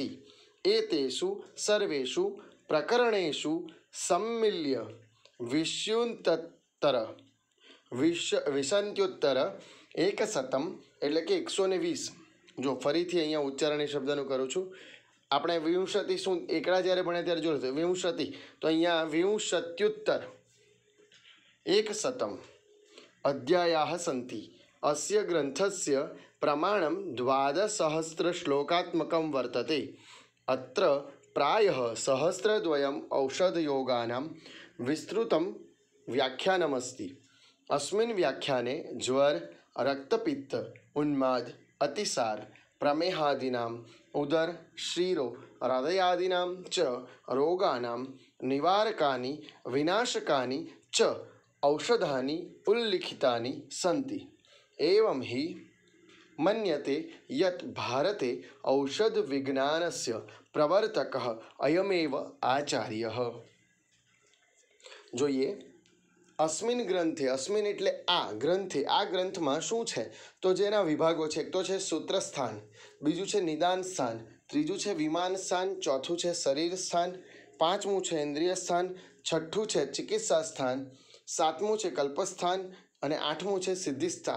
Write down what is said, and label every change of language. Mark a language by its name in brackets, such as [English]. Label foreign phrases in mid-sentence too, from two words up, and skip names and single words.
[Sanskrit] એતેષુ સર્વેષુ પ્રકરણેષુ સમ્મિલ્ય વિશંત્યુત્તર એકશતમ [Gujarati] એટલે કે 120, જો ફરીથી અહીંયા ઉચ્ચારણ એ શબ્દનું કરું છું, આપણે વિંશતિ શું એકડા જ્યારે ભણે ત્યારે જોયું હતું વિંશતિ, તો અહીંયા [Sanskrit] વિંશત્યુત્તર એકશતમ અધ્યાયાઃ સંતિ। અસ્ય ગ્રંથસ્ય પ્રમાણમ 12 શ્લોકાત્મકમ વર્તતે। અત્ર પ્રાયઃ સહસ્રદ્વયમ ઔષધયોગાનાં વિસ્તૃતમ વ્યાખ્યાનમસ્તિ। अस्मिन् व्याख्याने ज्वर, रक्तपित्त, उन्माद, अतिसार, प्रमेहादीनां, उदर, श्रीरो, हृदयादीनां च रोगाणां निवारकानि विनाशकानि च औषधानि उल्लिखितानि सन्ति। एवं हि मन्यते यत् भारते औषधविज्ञानस्य प्रवर्तकः अयमेव आचार्यः। [Gujarati] જોઈએ [Sanskrit] અસ્મિન ગ્રંથે, [Gujarati] અસ્મિન એટલે આ ગ્રંથે, આ ગ્રંથમાં શું છે તો જેના વિભાગો છે, એક તો છે સૂત્રસ્થાન, બીજું છે નિદાન સ્થાન, ત્રીજું છે વિમાન સ્થાન, ચોથું છે શરીર સ્થાન, પાંચમું છે ઇન્દ્રિય સ્થાન, છઠ્ઠું છે ચિકિત્સા સ્થાન, સાતમું છે કલ્પસ્થાન અને આઠમું છે સિદ્ધિ સ્થાન।